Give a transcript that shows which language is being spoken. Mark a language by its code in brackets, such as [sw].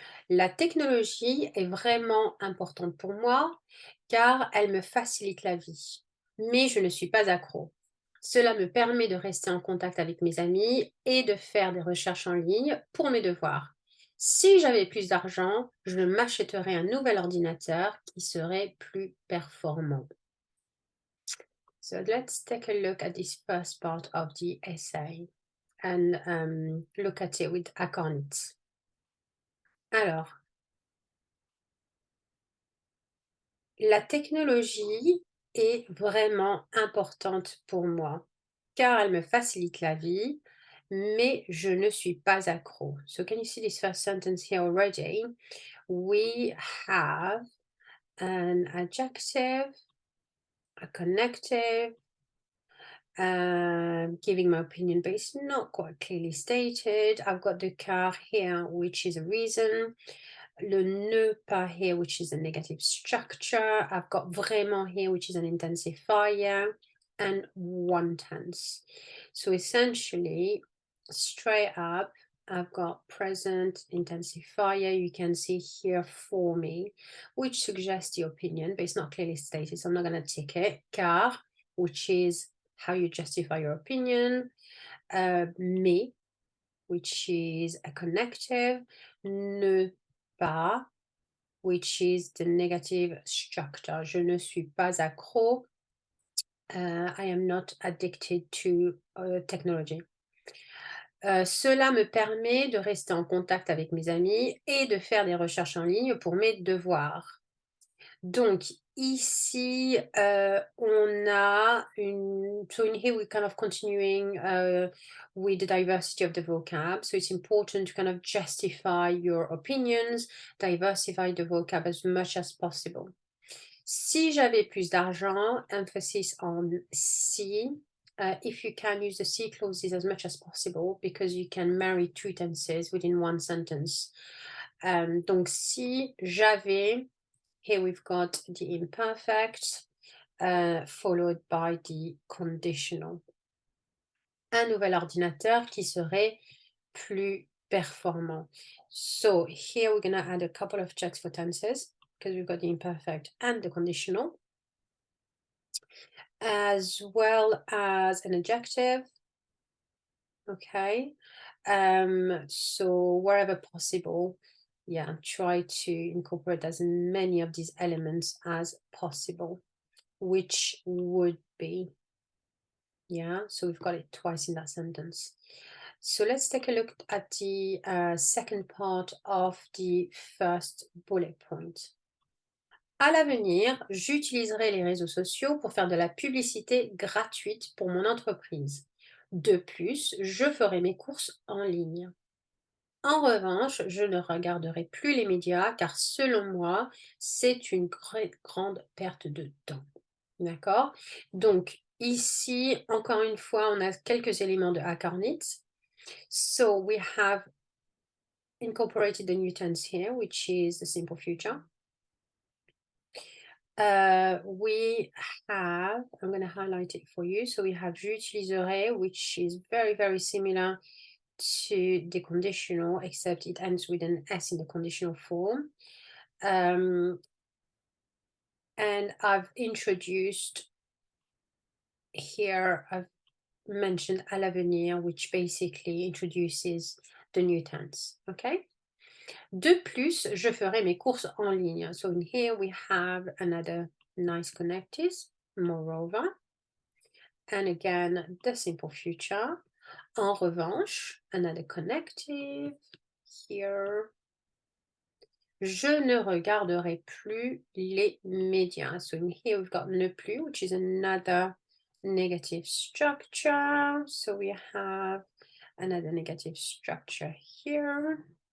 [fr] La technologie est vraiment importante pour moi car elle me facilite la vie, mais je ne suis pas accro. Cela me permet de rester en contact avec mes amis et de faire des recherches en ligne pour mes devoirs. Si j'avais plus d'argent, je m'achèterais un nouvel ordinateur qui serait plus performant. [en] So let's take a look at this first part of the essay and look at it with acornits. [fr] Alors, la technologie est vraiment importante pour moi car elle me facilite la vie, mais je ne suis pas accro. [en] So can you see this first sentence here already? We have an adjective, a connective, giving my opinion, but it's not quite clearly stated. I've got the car here, which is a reason. Le ne pas here, which is a negative structure. I've got vraiment here, which is an intensifier, and one tense. So essentially, straight up, I've got present intensifier. You can see here for me, which suggests the opinion, but it's not clearly stated, so I'm not going to tick it. Car, which is how you justify your opinion. Mais, which is a connective. Ne pas, which is the negative structure. [fr] Je ne suis pas accro. [en] I am not addicted to technology. [fr] Cela me permet de rester en contact avec mes amis et de faire des recherches en ligne pour mes devoirs. Donc, ici, on a une... [en] So in here, we're kind of continuing with the diversity of the vocab. So it's important to kind of justify your opinions, diversify the vocab as much as possible. [fr] Si j'avais plus d'argent, [en] emphasis on si. If you can, use the si clauses as much as possible because you can marry 2 tenses within one sentence. [fr] Donc, si j'avais... [en] Here we've got the imperfect, followed by the conditional. [fr] Un nouvel ordinateur qui serait plus performant. [en] So here we're going to add a couple of checks for tenses because we've got the imperfect and the conditional, as well as an adjective. Okay. So wherever possible, yeah, try to incorporate as many of these elements as possible, which would be, yeah, so we've got it twice in that sentence. So let's take a look at the second part of the first bullet point. [fr] À l'avenir, j'utiliserai les réseaux sociaux pour faire de la publicité gratuite pour mon entreprise. De plus, je ferai mes courses en ligne. En revanche, je ne regarderai plus les médias car selon moi, c'est une grande perte de temps. D'accord? Donc, ici, encore une fois, on a quelques éléments de acornit. [en] So, we have incorporated the new tense here, which is the simple future. We have, I'm going to highlight it for you. So we have j'utiliserai, which is very, very similar to the conditional, except it ends with an S in the conditional form. And I've introduced here, I've mentioned à l'avenir, which basically introduces the new tense, okay? [fr] De plus, je ferai mes courses en ligne. [en] So in here we have another nice connectors, moreover. And again, the simple future. [fr] En revanche, [en] another connective here. [fr] Je ne regarderai plus les médias. [en] So in here we've got ne plus, which is another negative structure. So we have another negative structure here.